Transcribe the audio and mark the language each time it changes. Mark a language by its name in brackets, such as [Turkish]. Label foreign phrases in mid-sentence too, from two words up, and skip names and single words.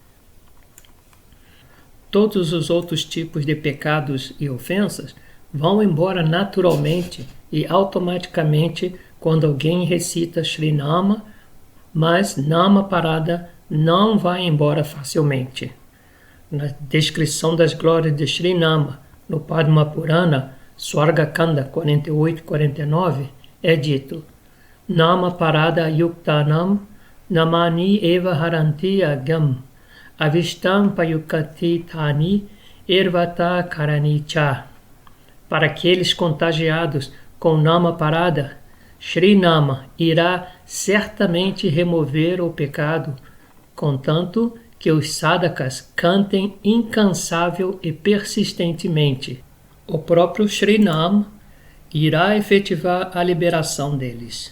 [Portuguese] Todos os outros tipos de pecados e ofensas vão embora naturalmente e automaticamente quando alguém recita Shri Nama, mas [Sanskrit] नाम अपराध [Portuguese] não vai embora facilmente. Na descrição das glórias de Shri Nama, no Padma Purana, Swarga Kanda 48-49, é dito: [Sanskrit] नाम अपराध युक्तानां नामानि एव हरन्ति अघम् अविश्रान्त प्रयुक्तानि तानि एवार्थ कराणि च. [Portuguese] Para aqueles contagiados com [Sanskrit] नाम अपराध, [Portuguese] Shri Nama irá certamente remover o pecado, contanto que os sadhakas cantem incansável e persistentemente. O próprio Shri Nama irá efetivar a liberação deles.